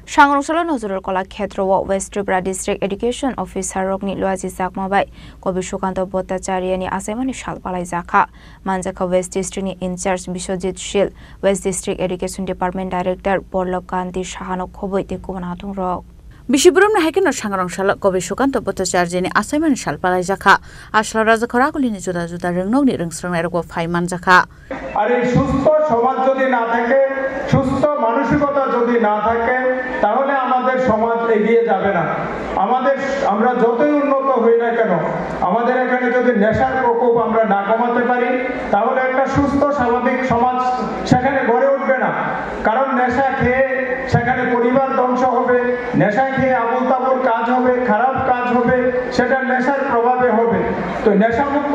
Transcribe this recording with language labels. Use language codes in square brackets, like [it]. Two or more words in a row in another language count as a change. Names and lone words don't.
[trp] Sangrongsalon Nozurul Kolakshetra West Tripura District Education Officer Rokni Luaji Zakmabai Kobi Shukanto Bhattacharya ni Asaimani Shalpalai Zakha Manjaka West District ni Incharge Bishojit Shil West District Education Department Director Porlok Kanti Shahanok Khoboi Tekubanatung Rok Bishiburum na hekin Sangrongsalon Kobi Shukanto Bhattacharya ni Asaimani Shalpalai Zakha Ashla Raja Korakuli ni juda juda rengnog ni rengsrong ergo Faiman Zakha [bn] আর এই সুস্থ সমাজ যদি না থাকে সুস্থ মানসিকতা যদি না থাকে তাহলে আমাদের সমাজ এগিয়ে যাবে না আমরা যতই উন্নত হই না কেন আমাদের এখানে যদি নেশার প্রকোপ আমরা না কমাতে পারি তাহলে একটা সুস্থ স্বাভাবিক সমাজ সেখানে গড়ে উঠবে না কারণ নেশা খেয়ে সেখানে পরিবার ধ্বংস হবে নেশা খেয়ে আবুল তাবুল কাজ হবে খারাপ কাজ হবে সেটা নেশার প্রভাবে হবে তো নেশামুক্ত